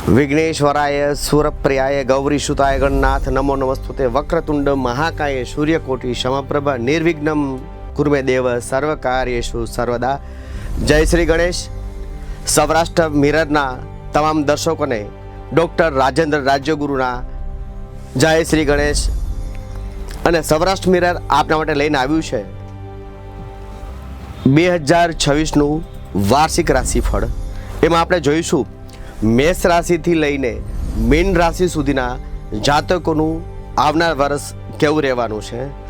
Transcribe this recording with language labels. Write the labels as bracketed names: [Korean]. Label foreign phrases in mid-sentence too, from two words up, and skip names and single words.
[Sanskrit] विघ्नेश्वराय सूरप्रियाय गौरीसुताय गणनाथ नमो नमस्तुते वक्रतुंड महाकाय सूर्यकोटि समप्रभ निर्विघ्नं कुर्मे देव सर्वकार्येषु सर्वदा। [Hindi] जय श्री गणेश। [Gujarati] સૌરાષ્ટ્ર મિરરના તમામ દર્શકોને ડૉક્ટર રાજેન્દ્ર રાજ્યગુરુના જય શ્રી ગણેશ। અને સૌરાષ્ટ્ર મિરર આપના માટે લઈને આવ્યું છે 2026નું વાર્ષિક રાશિફળ। એમાં આપણે જોઈશું મેષ રાશિથી લઈને મીન રાશિ સુધીના જાતકોનું આવનાર વર્ષ કેવું રહેવાનું છે।